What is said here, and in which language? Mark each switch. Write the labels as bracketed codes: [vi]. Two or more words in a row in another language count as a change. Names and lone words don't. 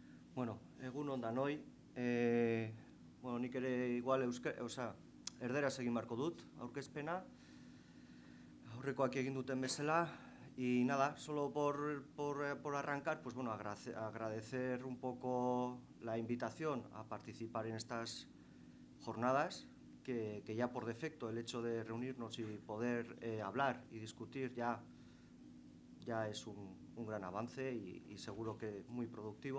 [eu] Bueno, egun ondan hoi, nik ere igual erderaz egin beharko dut, aurkezpena, aurrekoak egin duten bezala, [es] y nada, solo por arrancar, pues bueno, agradecer un poco la invitación a participar en estas jornadas, que ya por defecto el hecho de reunirnos y poder hablar y discutir ya es un gran avance y seguro que muy productivo.